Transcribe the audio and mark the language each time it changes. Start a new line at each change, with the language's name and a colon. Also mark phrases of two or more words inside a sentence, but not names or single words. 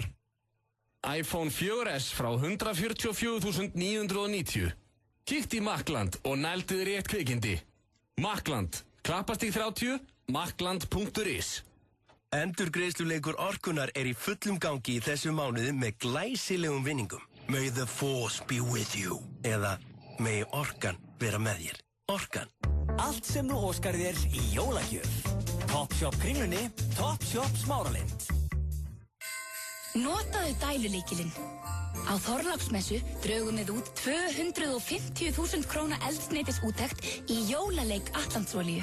Icelandic: iPhone 4S frá 144.990. Kíkt í Makkland og nældu þér rétt kvikindi. Makkland, Klappastíg 30, makkland.is. Endurgreiðsluleikur Orkunar er í fullum gangi í þessu mánuði með glæsilegum vinningum.
English: May the force be with you.
Icelandic: Eða may Orkan vera með þér. Orkan. Allt sem þú óskar þér í jólagjöf. Topshop Kringlunni, Topshop Smáralind. Notaðu dælulykilinn. Á Þorláksmessu draugum við út 250.000 króna eldsneytisúttekt í jólaleik Atlantsolíu.